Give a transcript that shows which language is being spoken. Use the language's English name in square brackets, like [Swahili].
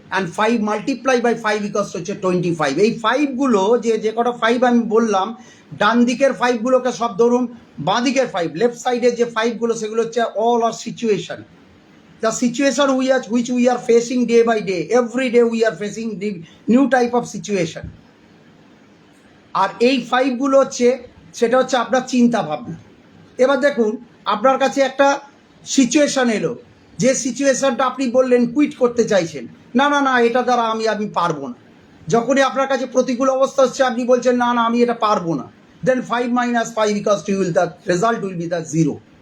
[English] and 5 multiply by 5 equals to 25. [Bangla] এই 5 গুলো যে কটা 5 আমি বললাম, ডান দিকের 5 গুলোকে সব ধরুন, বাঁ দিকের 5 লেফট সাইডের যে 5 গুলো সেগুলো হচ্ছে [English] all our situation, the situation which we are facing day by day. Every day we are facing the new type of situation. [Bangla] আর এই 5 গুলো সেটা হচ্ছে আপনার চিন্তা ভাবনা। এবার দেখুন, আপনার কাছে একটা সিচুয়েশন এলো, যে সিচুয়েশনটা আপনি বললেন কুইট করতে চাইছেন, না, এটা দ্বারা আমি পারবো না। যখনই আপনার কাছে প্রতিকূল অবস্থা হচ্ছে, আপনি বলছেন না, আমি এটা পারবো না, [English] Then 5 minus 5 equals to the result will be the 0.